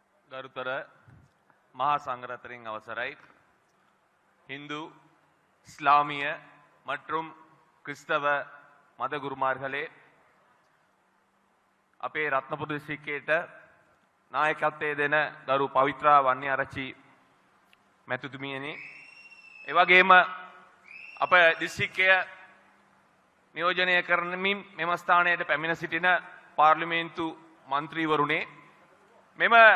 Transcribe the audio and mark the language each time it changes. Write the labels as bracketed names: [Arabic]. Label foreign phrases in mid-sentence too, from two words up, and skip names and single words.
[Sinhala] ගරුතර මහා සංඝරත්නයන් අවසරයි. [Tamil] இந்து இஸ்லாமிய மற்றும் கிறிஸ்தவ மத குருமார்களே, [Sinhala] අපේ රත්නපුර දිස්ත්‍රික්කයට නායකත්වයේ දෙන ගරු පවිත්‍රා වන්‍යාරච්චි මැතිතුමියනි, ඒ වගේම අප දිස්ත්‍රික්කය නියෝජනය කරමින් මෙම ස්ථානයට පැමිණ සිටින පාර්ලිමේන්තු මන්ත්‍රීවරුනේ, මෙම